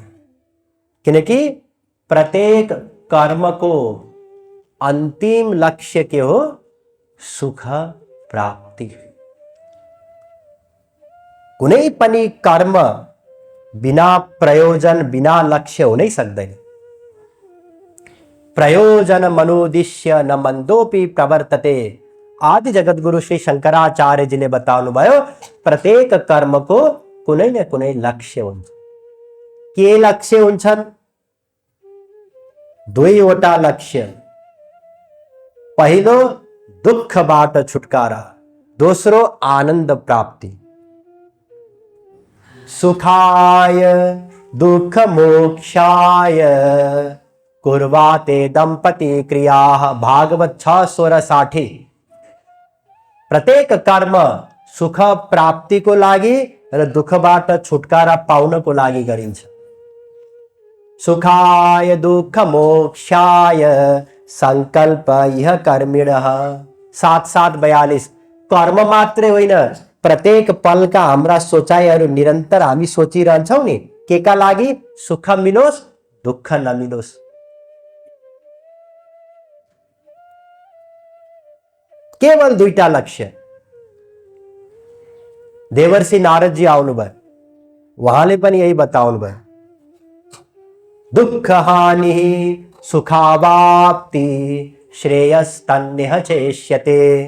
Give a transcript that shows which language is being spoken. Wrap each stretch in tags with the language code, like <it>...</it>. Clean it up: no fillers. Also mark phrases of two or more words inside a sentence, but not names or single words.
<ne>किनकि प्रत्येक कर्मको अंतिम लक्ष्य के हो? सुख प्राप्ति। कुनै पनि कर्म बिना प्रयोजन, बिना लक्ष्य हो नै सक्दैन।</ne> <sa>प्रयोजन मनोदिश्य न मन्दोपि प्रवर्तते।</sa> <ne>आदि जगतगुरु श्री शंकराचार्यजीले बताउनु भयो, प्रत्येक कर्मको कुनै न कुनै लक्ष्य हुन्छ। के लक्ष्य हुन्छन्? 2 वटा लक्ष्य। पहिलो दुःखबाट छुटकारा, दोस्रो आनन्द प्राप्ति।</ne> <sa>सुखाय दुःख मोक्षाय कुर्वाते दंपति क्रियाः।</sa> <ne>भागवत 6:60। प्रत्येक कर्म सुख प्राप्तिको लागि र दुःखबाट छुटकारा पाउनको लागि गरिन्छ।</ne> <sa>सुखाय दुःख मोक्षाय संकल्प यह कर्मिणः।</sa> <ne>7:42। कर्म मात्रै होइन, प्रत्येक पलका हाम्रा सोचाइहरू निरन्तर हामी सोचिरहन्छौँ नि, के का लागि? सुख मिलोस्, दुःख नमिलोस्। केवल दुईटा लक्ष्य। देवर्षि नारदजी आउनुभयो, उहाँले पनि यही बताउनु भयो,</ne> <sa>दुःख हानि सुखावाप्ति श्रेयस्तन्यः चेष्यते।</sa>